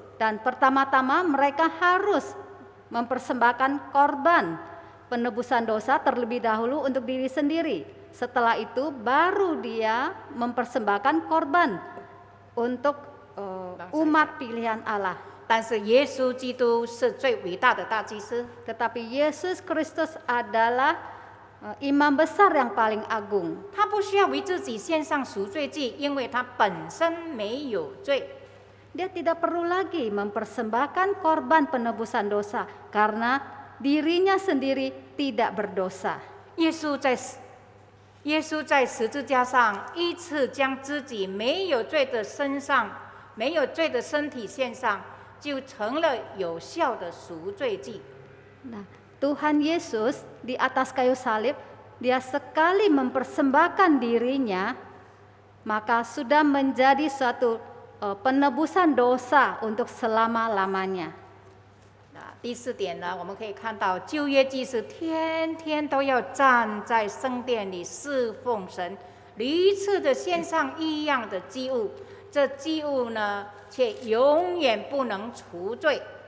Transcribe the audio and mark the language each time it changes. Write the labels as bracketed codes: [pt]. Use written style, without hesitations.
[id] Dan pertama-tama mereka harus mempersembahkan korban penebusan dosa terlebih dahulu untuk diri sendiri. Setelah itu baru dia mempersembahkan korban untuk umat pilihan Allah. [zh] 但是耶稣基督是最伟大的大祭司， [id] Tetapi Yesus Kristus adalah imam besar yang paling agung. [zh] 他不需要为自己献上赎罪祭，因为他本身没有罪。 [id] Dia tidak perlu lagi mempersembahkan korban penebusan dosa karena dirinya sendiri tidak berdosa. [zh] 耶稣在十字架上一次将自己没有罪的身体献上，就成了有效的赎罪祭。 [id] Nah, Tuhan Yesus di atas kayu salib, dia sekali mempersembahkan dirinya, maka sudah menjadi suatu penebusan dosa untuk selama-lamanya. [zh] 那第四点呢，我们可以看到旧约祭司天天都要站在圣殿里侍奉神，屡次的献上一样的祭物，这祭物呢却永远不能除罪。